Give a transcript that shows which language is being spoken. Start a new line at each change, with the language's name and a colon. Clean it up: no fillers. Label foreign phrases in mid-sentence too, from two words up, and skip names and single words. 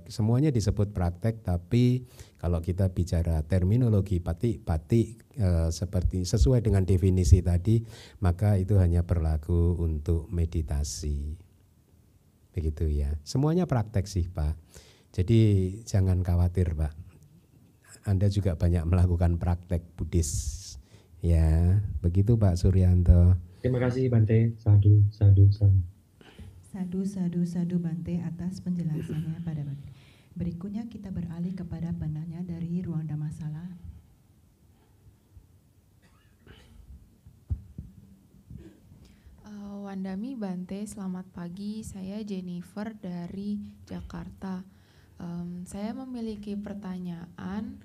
Indonesian: Semuanya disebut praktek, tapi kalau kita bicara terminologi pati seperti sesuai dengan definisi tadi, maka itu hanya berlaku untuk meditasi. Begitu ya. Semuanya praktek sih, Pak. Jadi jangan khawatir, Pak. Anda juga banyak melakukan praktek Buddhis. Ya, begitu Pak Suryanto. Terima kasih Bante.
Pali: Sadu, sadu, sadu. Sadu, sadu, sadu
Indonesian: Bante atas penjelasannya pada Bante. Berikutnya kita beralih kepada penanya dari ruang Dhammasala.
Pali: Wandami Bante,
Indonesian: selamat pagi. Saya Jennifer dari Jakarta. Saya memiliki pertanyaan.